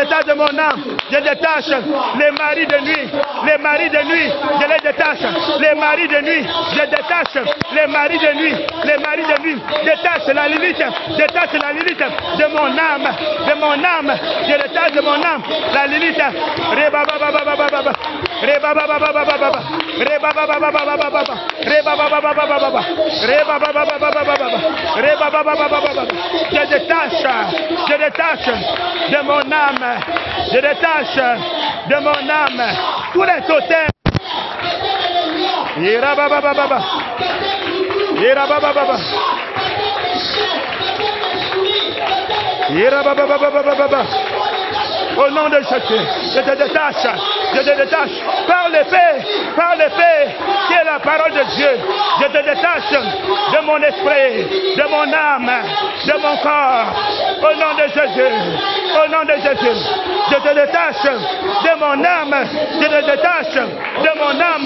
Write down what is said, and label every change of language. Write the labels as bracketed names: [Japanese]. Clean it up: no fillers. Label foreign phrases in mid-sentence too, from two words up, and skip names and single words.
[French] détache de mon âme, je détache les maris de nuit, les maris de nuit, je les détache, les maris de nuit, je détache les maris de nuit, les maris de nuit, détache la Lilith de mon âme, je détache de mon âme, la Lilith, Reba Baba Baba Baba, Reba Baba Baba Baba, Reba Baba Baba Baba, Reba Baba Baba Baba, Reba Baba Baba Baba, Reba Baba Baba Baba, je détache de mon âme, je détache de mon âme tous les totems. Ira Baba Baba, Ira Baba Baba, Ira Baba Baba Baba. Au nom de Jésus, je te détache par l'épée, qui est la parole de Dieu. Je te détache de mon esprit, de mon âme, de mon corps. Au nom de Jésus, je te détache de mon âme, je te détache de mon âme.